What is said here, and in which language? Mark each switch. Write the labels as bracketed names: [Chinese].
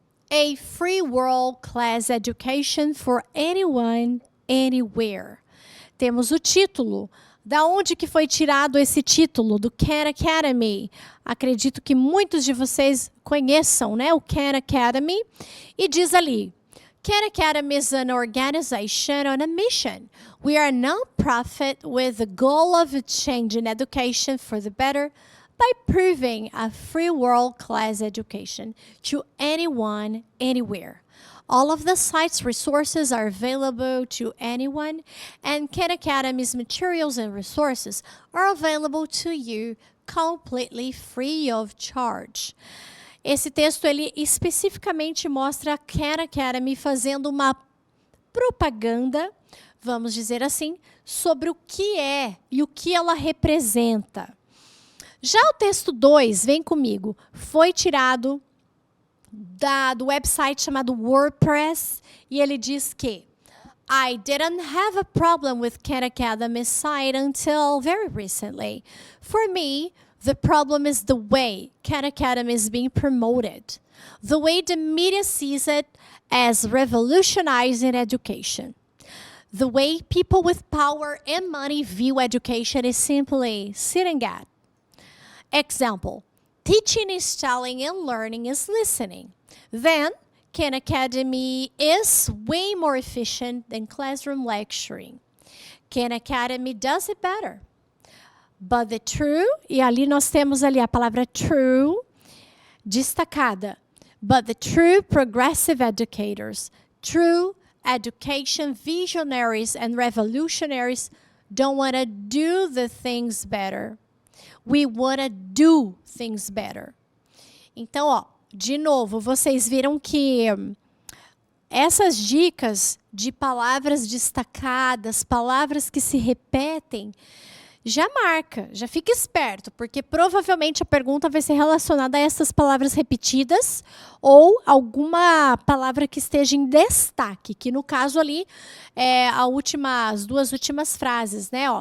[English] A free world class education for anyone, anywhere. [Portuguese] Temos o título. Da onde que foi tirado esse título? Do Khan Academy. Acredito que muitos de vocês conheçam, né, o Khan Academy. E diz ali, [English] Khan Academy is an organization on a mission. We are a non-profit with the goal of changing education for the better by proving a free world-class education to anyone, anywhere. All of the site's resources are available to anyone, and Khan Academy's materials and resources are available to you completely free of charge. [Portuguese] Esse texto, ele especificamente mostra a Khan Academy fazendo uma propaganda, vamos dizer assim, sobre o que é e o que ela representa. Já o texto 2, vem comigo, foi tirado do website chamado WordPress, e ele diz que [English] I didn't have a problem with Khan Academy's site until very recently. For me, the problem is the way Khan Academy is being promoted, the way the media sees it as revolutionizing education. The way people with power and money view education is simply sitting at. Example, teaching is telling and learning is listening. Then, Khan Academy is way more efficient than classroom lecturing. Khan Academy does it better. But the true, [Portuguese] e ali nós temos ali a palavra true destacada. [English] But the true progressive educators, true education visionaries and revolutionaries don't want to do the things better. We want to do things better. [Portuguese] Então, de novo, vocês viram que essas dicas de palavras destacadas, palavras que se repetem, já marca, já fica esperto, porque provavelmente a pergunta vai ser relacionada a essas palavras repetidas ou alguma palavra que esteja em destaque, que no caso ali é as 2 últimas frases, né?